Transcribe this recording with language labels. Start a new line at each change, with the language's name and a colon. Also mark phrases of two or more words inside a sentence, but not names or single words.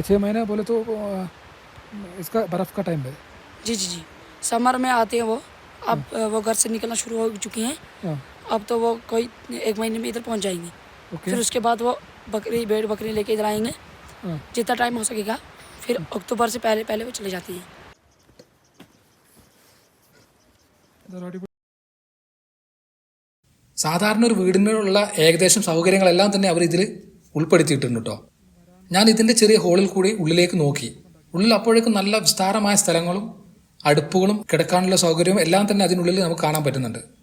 Hindi: 6 महीने बोले तो इसका बर्फ़ का टाइम है. जी जी जी. समर में आते हैं वो. अब वो घर से निकलना शुरू हो चुकी हैं. हाँ. अब तो वो कोई 1 महीने में इधर पहुँच जाएंगे. ओके. फिर उसके बाद वो भेड़ बकरी लेके इधर आएंगे. हाँ. जितना टाइम हो सकेगा. फिर अक्टूबर से पहले वो चले जाती हैं.
Malayalam: സാധാരണ ഒരു വീടിനുള്ള ഏകദേശം സൗകര്യങ്ങളെല്ലാം തന്നെ അവർ ഇതിൽ ഉൾപ്പെടുത്തിയിട്ടുണ്ട് കേട്ടോ. ഞാൻ ഇതിൻ്റെ ചെറിയ ഹോളിൽ കൂടി ഉള്ളിലേക്ക് നോക്കി. ഉള്ളിൽ അപ്പോഴേക്കും നല്ല വിസ്താരമായ സ്ഥലങ്ങളും അടുപ്പുകളും കിടക്കാനുള്ള സൗകര്യവും എല്ലാം തന്നെ അതിനുള്ളിൽ നമുക്ക് കാണാൻ പറ്റുന്നുണ്ട്.